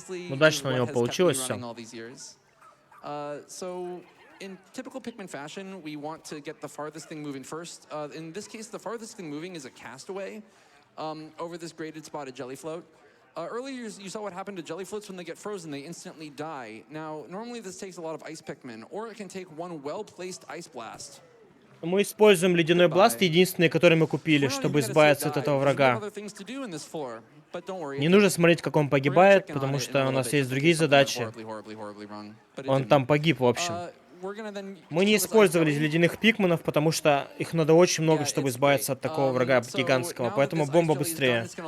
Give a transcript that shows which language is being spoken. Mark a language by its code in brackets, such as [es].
[ru] Удачно у него получилось все. [en] In typical Pikmin fashion, we want to get the farthest thing moving first. In this case, the farthest thing moving is a castaway over this graded spotted jelly float. Earlier, you saw what happened to jelly floats when they get frozen. They instantly die. Now, normally this takes a lot of ice Pikmin, or it can take one well-placed ice blast. [ru] Мы используем ледяной бласт, единственный, который мы купили, чтобы избавиться от этого врага. Не нужно смотреть, как он погибает, потому что у нас есть другие задачи. Он там погиб, в общем. Мы не использовали ледяных пикманов, потому что их надо очень много, чтобы избавиться от такого врага гигантского, поэтому бомба быстрее.